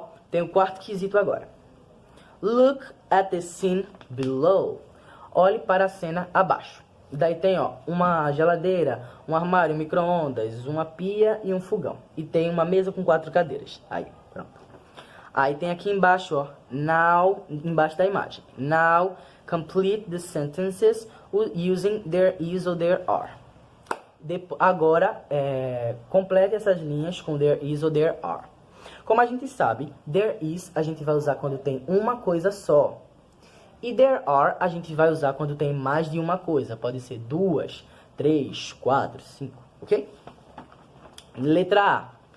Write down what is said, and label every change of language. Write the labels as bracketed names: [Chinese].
[Portuguese] Tem o quarto quesito agora. [English] Look at the scene below. [Portuguese] Olhe para a cena abaixo. Daí tem, uma geladeira, um armário, um micro-ondas, uma pia e um fogão. E tem uma mesa com 4 cadeiras. Aí, pronto. Aí tem aqui embaixo, now, embaixo da imagem. [English] Now, complete the sentences using there is or there are. [Portuguese] Agora, complete essas linhas com there is or there are. Como a gente sabe, there is a gente vai usar quando tem uma coisa só. E there are a gente vai usar quando tem mais de uma coisa. Pode ser 2, 3, 4, 5, ok? Letra A.